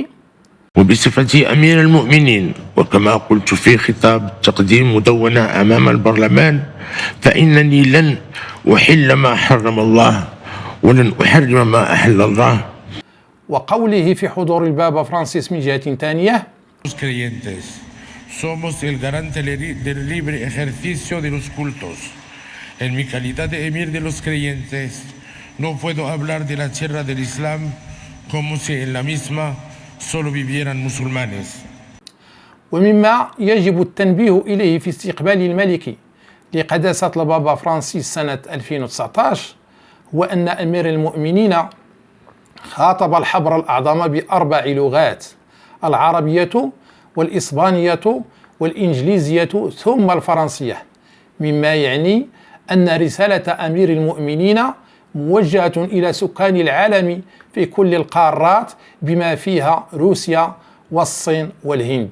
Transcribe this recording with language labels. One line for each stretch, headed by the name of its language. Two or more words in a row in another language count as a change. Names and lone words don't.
Arabic: وبصفتي أمير المؤمنين، وكما قلت في خطاب تقديم مدونة أمام البرلمان، فإنني لن أحل ما حرم الله ولن أحرم ما أحل الله. وقوله في حضور البابا فرانسيس من جهة ثانية:
Spanish: Somos el garante del libre ejercicio de los cultos. En mi calidad de emir de los creyentes, no puedo hablar de la tierra del Islam como si en la misma solo vivieran musulmanes.
Arabic: ومما يجب التنبيه إليه في استقبال الملك لقداسة البابا فرانسيس سنة 2019 هو أن أمير المؤمنين خاطب الحبر الأعظم ب4 لغات: العربية والإسبانية والإنجليزية ثم الفرنسية، مما يعني أن رسالة أمير المؤمنين موجهة إلى سكان العالم في كل القارات بما فيها روسيا والصين والهند.